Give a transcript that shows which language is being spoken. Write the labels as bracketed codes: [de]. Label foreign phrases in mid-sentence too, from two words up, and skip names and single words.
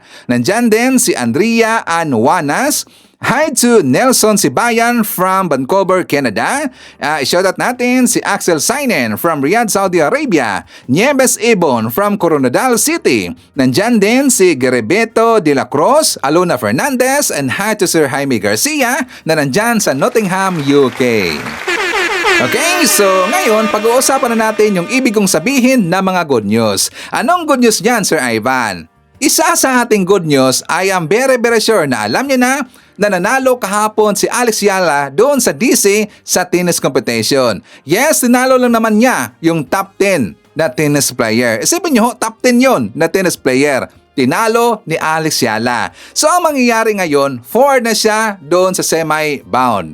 [tl] Nandyan din si Andrea Anuanas. [en] Hi to [tl] Nelson Sibayan from Vancouver, Canada. Shoutout natin si Axel Sainen from Riyadh, Saudi Arabia. Nieves Ibon from Coronadal City. Nandyan din si Gerebeto de la Cruz, Alona Fernandez, [en] and hi to [tl] Sir Jaime Garcia na nandyan sa Nottingham, UK. [en] Okay, so [tl] ngayon pag-uusapan na natin yung ibig kong sabihin na mga [en] good news. [tl] Anong [en] good news [tl] yan, Sir Ivan? Isa sa ating [en] good news, I am very sure [tl] na alam niyo na nanalo kahapon si Alex Yala doon sa DC sa [en] tennis competition. [tl] Yes, tinalo lang naman niya yung top 10 na [en] tennis player. [tl] Isipin niyo, top 10 yon na [en] tennis player. [tl] Tinalo ni Alex Yala. So ang mangyayari ngayon, 4 na siya doon sa semi-bound.